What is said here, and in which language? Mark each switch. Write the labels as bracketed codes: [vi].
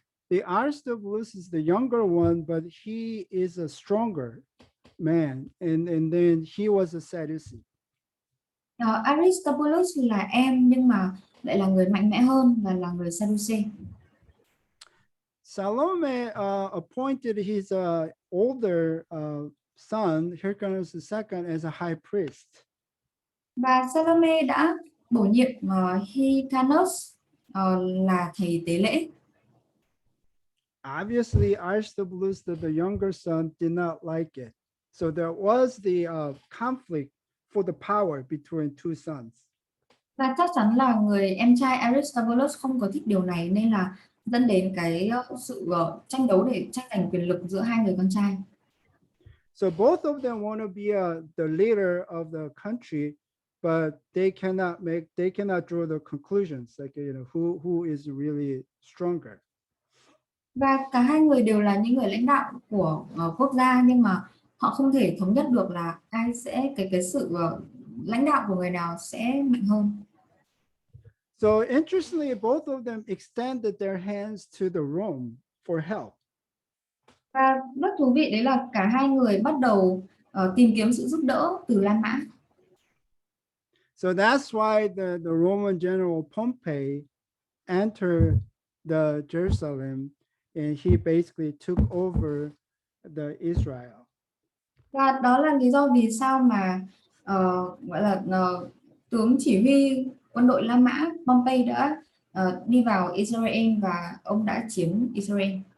[en] The Aristobulus is the younger one, but he is a stronger man, and then he was a Sadducee. [vi] Aristobulus là em nhưng mà lại là người mạnh mẽ hơn và là người Sadducee. [en] Salome appointed his older son, Hyrcanus II, as a high priest. [vi] Và Salome đã bổ nhiệm Hyrcanus là thầy tế lễ. [en] Obviously, Aristobulus, the younger son, did not like it. So there was the conflict for the power between two sons. [vi] Và chắc chắn là người em trai Aristobulus không có thích điều này, nên là dẫn đến cái sự tranh đấu để tranh giành quyền lực giữa hai người con trai. [en] So both of them want to be the leader of the country, but they cannot draw the conclusions, like who is really stronger. [vi] Và cả hai người đều là những người lãnh đạo của quốc gia, nhưng mà họ không thể thống nhất được là ai sẽ cái sự lãnh đạo của người nào sẽ mạnh hơn. [en] So interestingly, both of them extended their hands to the Rome for help. [vi] Và rất thú vị đấy là cả hai người bắt đầu tìm kiếm sự giúp đỡ từ La Mã. [en] So that's why the Roman general Pompey entered the Jerusalem, and he basically took over the Israel. [vi] Và đó là lý do vì sao mà gọi là tướng chỉ huy quân đội La Mã Pompey đã đi vào Israel và ông đã chiếm Israel.